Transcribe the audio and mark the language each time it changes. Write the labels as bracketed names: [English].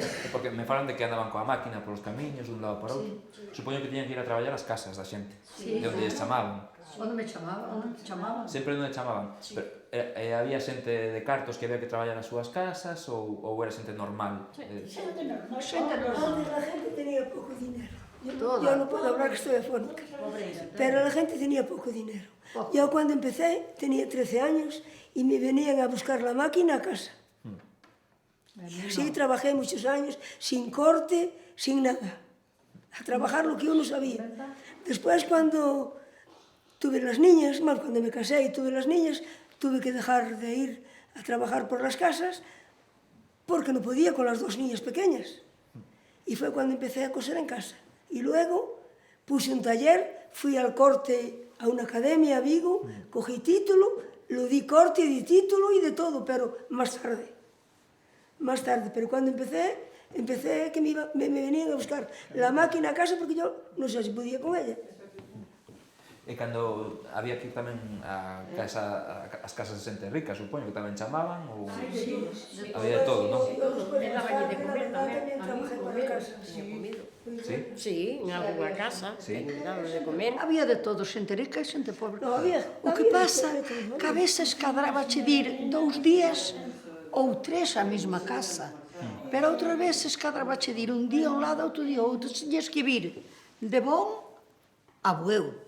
[Galician] Porque me falan de que andaban coa máquina polos camiños dun lado para outro. Supoño que tiñan que ir a traballar ás casas da xente, de onde lles chamaban. Onde me chamaban? Onde te chamaban? Sempre onde chamaban. Pero, había xente de cartos que había que traballar as súas casas ou era xente normal? Xente normal. [Spanish] Antes la gente tenía poco dinero. Yo no puedo hablar que estoy afónica, pero la gente tenía poco dinero. Yo cuando empecé tenía 13 años y me venían a buscar la máquina a casa. Sí, trabajé muchos años, sin corte, sin nada. A trabajar lo que uno sabía. Después, cuando tuve las niñas, bueno, cuando me casé y tuve las niñas, tuve que dejar de ir a trabajar por las casas porque no podía con las 2 niñas pequeñas. Y fue cuando empecé a coser en casa. Y luego puse un taller, fui al corte a una academia a Vigo, cogí título, lo di corte, di título y de todo, pero más tarde. Pero cuando empecé que me venían a buscar la máquina a casa porque yo no sé si podía con ella. [Galician] E cando había que ir tamén a as casas de xente rica, supoño que tamén chamaban, ou... Había de todo, non? [Spanish] Me daban de comer tamén, a mí comer, Sí? Sí, en alguna casa, me daban de comer. [Galician] Había de todo, xente rica e xente pobre. O que pasa, que a veces cadrábache dir 2 días ou 3 a mesma casa, pero outras veces cadrábache dir un día a un lado, outro día a outro, tiñes que vir de Bon a Bueu.